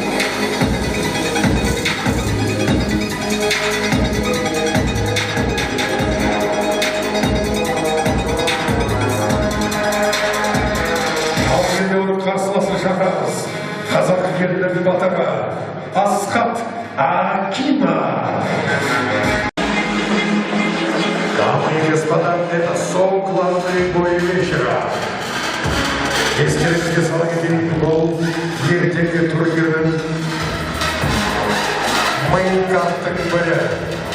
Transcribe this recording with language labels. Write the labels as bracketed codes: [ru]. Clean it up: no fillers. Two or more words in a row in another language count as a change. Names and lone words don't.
[kk] Қарсыласын шақырамыз. Қазақ ерлерінің батыры Асхат Әкімов. [ru] Дамы и господа, это шоу «Главные бои вечера». [kk] Естеріңізге сала кетейік, бұл ертеңгі турнирдің мейн карттың бірі.